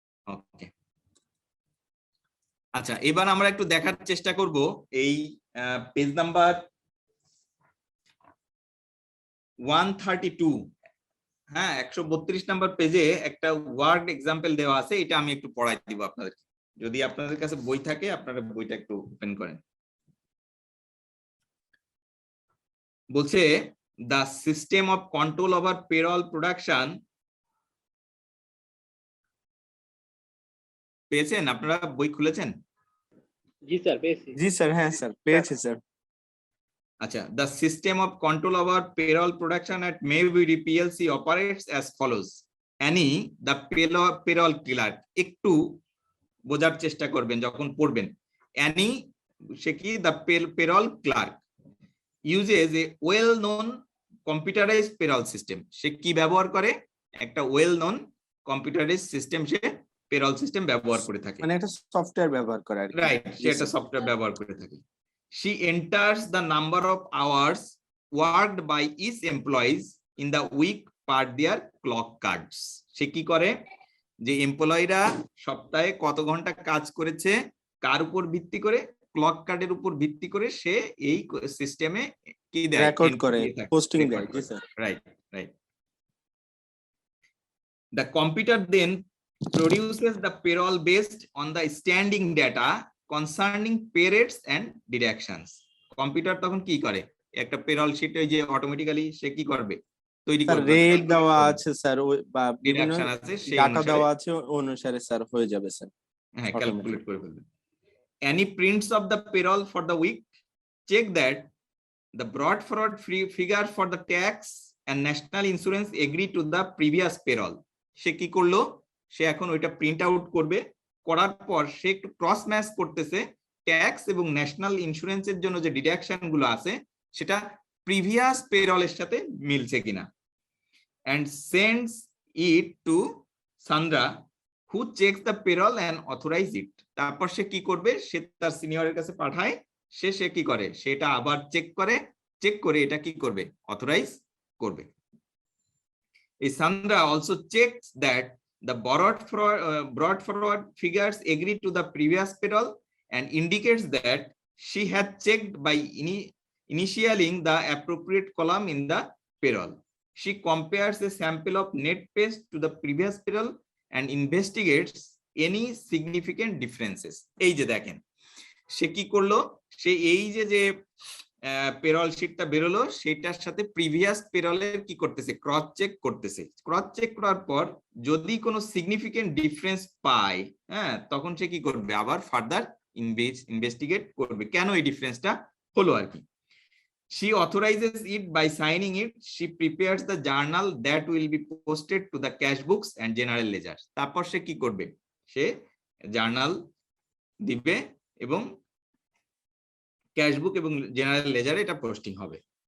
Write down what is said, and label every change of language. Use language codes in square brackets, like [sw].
[bn] ওকে, আচ্ছা এবার আমরা একটু দেখার চেষ্টা করব এই পেজ নাম্বার 132, হ্যাঁ 132 নাম্বার পেজে একটা ওয়ার্ড এক্সাম্পল দেওয়া আছে, এটা আমি একটু পড়াই দিব আপনাদেরকে। যদি আপনাদের কাছে বই থাকে আপনারা বইটা একটু ওপেন করেন। বলছে [en] the system of control over payroll production, [bn] পেয়েছেন আপনারা? বই খুলেছেন? জি স্যার পেয়েছি। জি স্যার, হ্যাঁ স্যার পেয়েছি স্যার। [en] আচ্ছা, the system of control over payroll production at Maybury PLC operates as follows. [bn] Annie, [en] the payroll clerk, [bn] একটু বোঝার চেষ্টা করবেন যখন পড়বেন। অ্যানি সে কি, [en] the payroll clerk uses a well known computerized payroll system. [bn] সে কি ব্যবহার করে? [en] একটা well known computerized system সে payroll system [bn] ব্যবহার করে থাকে, মানে একটা সফটওয়্যার ব্যবহার করে আর কি। রাইট, সে একটা সফটওয়্যার ব্যবহার করে থাকে। [en] She enters the number of hours worked by each employees in the week per their clock cards. [bn] সে কি করে? যে এমপ্লয়িরা সপ্তাহে কত ঘন্টা কাজ করেছে কার উপর ভিত্তি করে, ক্লক কার্ডের উপর ভিত্তি করে সে এই সিস্টেমে কি দেয়, রেকর্ড করে, পোস্টিং দেয়। জি sir, right right. [en] The computer then produces the payroll based on the standing data concerning pay rates and deductions. [bn] Computer তখন কি করে? একটা পেরোল শিট ওই যে অটোমেটিক্যালি সে কি করবে, তৈরি স্যার করবে, রেট দেওয়া আছে স্যার, বা বিভিন্ন ডিডাকশন আছে সেই ডাটা দেওয়া অনুসারে, আছে অনুসারে স্যার হয়ে যাবে স্যার। হ্যাঁ ক্যালকুলেট করে ফেলবে। [en] Any prints of the payroll for the week, check that the brought forward figure for the tax and national insurance agree to the previous payroll. [bn] সে কি করলো? সে এখন ওইটা প্রিন্ট আউট করবে, করার পর সে একটু ক্রস ম্যাচ করতেছে ট্যাক্স এবং ন্যাশনাল ইন্স্যুরেন্সের জন্য যে ডিডাকশন গুলো আছে সেটা প্রিভিয়াস পেরলের সাথে মিলছে কিনা, [en] and sends it to Sandra who checks the payroll and authorize it. [bn] তারপর সে কি করবে? সে তার সিনিয়রের কাছে পাঠায়, সে কি করে? সেটা আবার চেক করে এটা কি করবে? অথরাইজ করবে। [en] এই Sandra also checks that the brought forward figures agree to the previous payroll and indicates that she had checked by initialing the appropriate column in the payroll. She compares a sample of net pays to the previous payroll and investigates any significant differences. [bn] এই যে দেখেন সে কি করলো? সে এই যে payroll শিটটা বেরোলো সেটার সাথে প্রিভিয়াস পেরোলের কি করতেছে? ক্রস চেক করতেছে। ক্রস চেক করার পর যদি কোনো সিগনিফিকেন্ট ডিফারেন্স পায়, হ্যাঁ তখন সে কি করবে? আবার ফার্দার ইনভেস্টিগেট করবে কেন এই ডিফারেন্সটা হলো আর কি। [en] She authorizes it by signing it. She prepares the journal that will be posted to the cash books and general ledger. [bn] তারপর সে কি করবে? সে জার্নাল দিবে এবং ক্যাশ বুক এবং জেনারেল লেজারে এটা পোস্টিং হবে।